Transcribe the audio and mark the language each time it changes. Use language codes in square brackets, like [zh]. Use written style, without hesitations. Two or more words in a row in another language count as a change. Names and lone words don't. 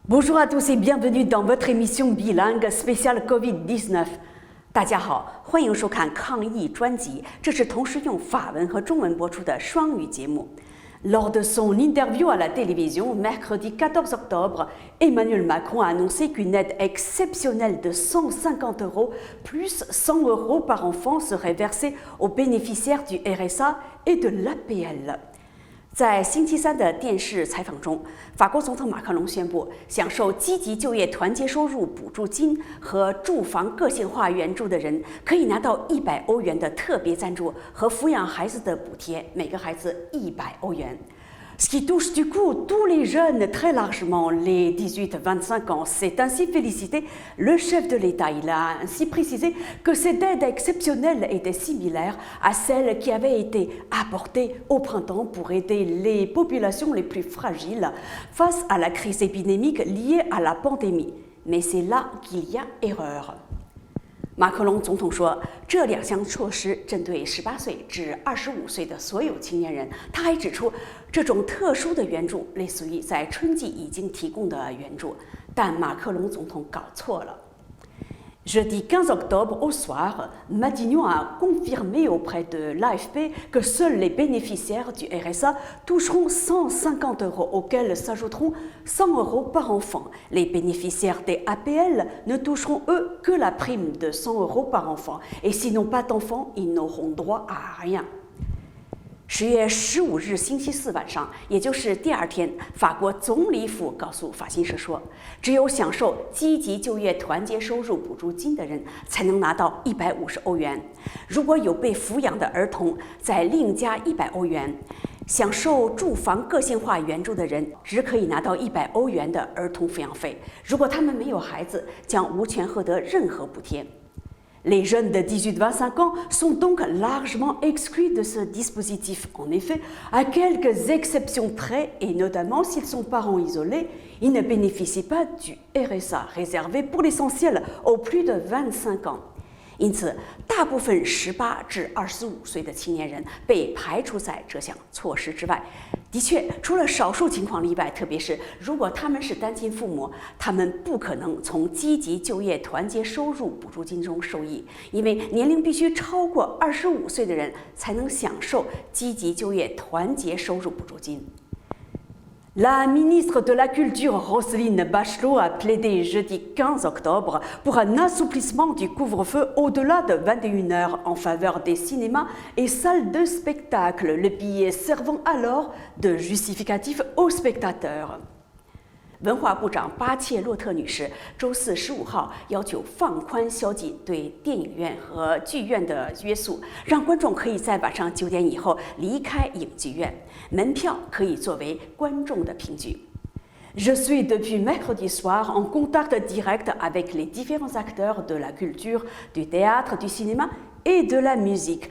[fr] Bonjour à tous et bienvenue dans votre émission bilingue spéciale COVID-19。 [zh] 大家好，欢迎收看抗疫专辑，这是同时用法文和中文播出的双语节目。 [fr] Lors de son interview à la télévision mercredi 14 octobre, Emmanuel Macron a annoncé qu'une aide exceptionnelle de 150 € plus 100 € par enfant serait versée aux bénéficiaires du RSA et de l'APL。 [zh] 在星期三的电视采访中，法国总统马克龙宣布，享受积极就业团结收入补助金和住房个性化援助的人可以拿到100欧元的特别赞助和抚养孩子的补贴，每个孩子100欧元。 [fr] Ce qui touche du coup tous les jeunes très largement, les 18-25 ans. C'est ainsi félicité le chef de l'État. Il a ainsi précisé que cette aide exceptionnelle était similaire à celle qui avait été apportée au printemps pour aider les populations les plus fragiles face à la crise épidémique liée à la pandémie. Mais c'est là qu'il y a erreur. [zh] 马克龙总统说，这2项措施针对18岁至25岁的所有青年人。他还指出，这种特殊的援助类似于在春季已经提供的援助，但马克龙总统搞错了。 [fr] Jeudi 15 octobre au soir, Matignon a confirmé auprès de l'AFP que seuls les bénéficiaires du RSA toucheront 150 € auxquels s'ajouteront 100 € par enfant. Les bénéficiaires des APL ne toucheront eux que la prime de 100 € par enfant. Et s'ils n'ont pas d'enfants, ils n'auront droit à rien. [zh] 10 月15日星期四晚上，也就是第2天，法国总理府告诉法新社说，只有享受积极就业团结收入补助金的人才能拿到150欧元。如果有被抚养的儿童，再另加100欧元。享受住房个性化援助的人只可以拿到100欧元的儿童抚养费。如果他们没有孩子，将无权获得任何补贴。 [fr] Les jeunes de 18-25 ans sont donc largement exclus de ce dispositif. En effet, à quelques exceptions près, et notamment s'ils sont parents isolés, ils ne bénéficient pas du RSA, réservé pour l'essentiel aux plus de 25 ans. [zh] 因此，大部分18至25岁的青年人被排除在这项措施之外。的确，除了少数情况例外，特别是如果他们是单亲父母，他们不可能从积极就业团结收入补助金中受益，因为年龄必须超过25岁的人才能享受积极就业团结收入补助金。 [fr] La ministre de la Culture, Roselyne Bachelot, a plaidé jeudi 15 octobre pour un assouplissement du couvre-feu au-delà de 21 h en faveur des cinémas et salles de spectacle, le billet servant alors de justificatif aux spectateurs. [zh] 文化部长巴切洛特女士周四15号要求放宽宵禁对电影院和剧院的约束，让观众可以在晚上9点以后离开影剧院，门票可以作为观众的凭据。 [fr] Je suis depuis mercredi soir en contact direct avec les différents acteurs de la culture, du théâtre, du cinéma et de la musique.